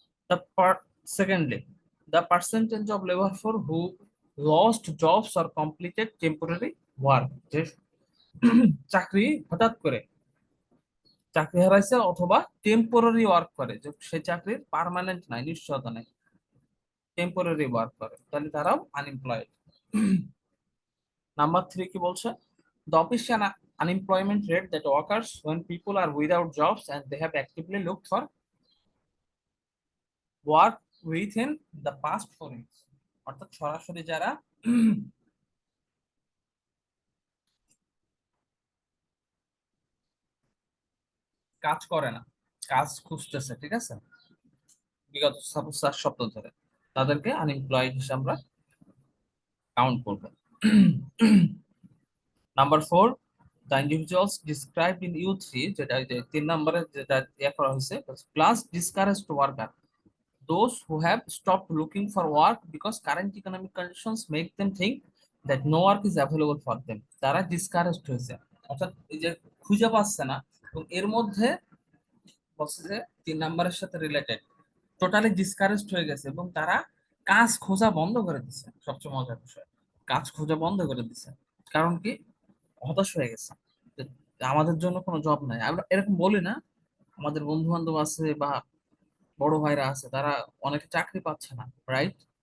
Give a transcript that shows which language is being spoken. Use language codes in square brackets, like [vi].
[en] The secondly, the percentage of labor force who lost jobs or completed temporary work, [bn] যে চাকরি হঠাৎ করে চাকরি হারাইছে অথবা টেম্পোরারি ওয়ার্ক করে, যে সে চাকরির পার্মানেন্ট নাই, নিশ্চয়তা নেই, টেম্পোরারি ওয়ার্ক করে, তাহলে তারাও আনএমপ্লয়েড। নাম্বার 3 কি বলছে? [en] The official unemployment rate that occurs when people are without jobs and they have actively looked for work within the past 4 weeks, [bn] অর্থাৎ সরাসরি যারা কাজ করে না, কাজ খুঁজতেছে, ঠিক আছে, বিগত 4 সপ্তাহ ধরে, তাদেরকে আনএমপ্লয়েড হিসেবে আমরা কাউন্ট করব। [en] number 4, the individuals described in U3, [bn] যেটা যে 3 নম্বরে যেটা করা হয়েছে, [en] plus discouraged worker, those who have stopped looking for work because current economic conditions make them think that no work is available for them, [bn] তারা discouraged হয়েছে, অর্থাৎ এই যে খুঁজে পাচ্ছে না। এবং এর মধ্যে বলছে যে 3 নম্বরের সাথে রিলেটেড, টোটালি ডিসকারেজড হয়ে গেছে এবং তারা কাজ খোঁজা বন্ধ করে দিচ্ছে। সবচেয়ে মজার বিষয়, কাজ খোঁজা বন্ধ করে দিচ্ছে। কারণ কি? হতাশ হয়ে গেছে যে আমাদের জন্য কোনো জব নাই। আমরা এরকম বলি না, আমাদের বন্ধু বান্ধব আছে বা বড় ভাইরা আছে, তারা অনেকে চাকরি পাচ্ছে না, রাইট?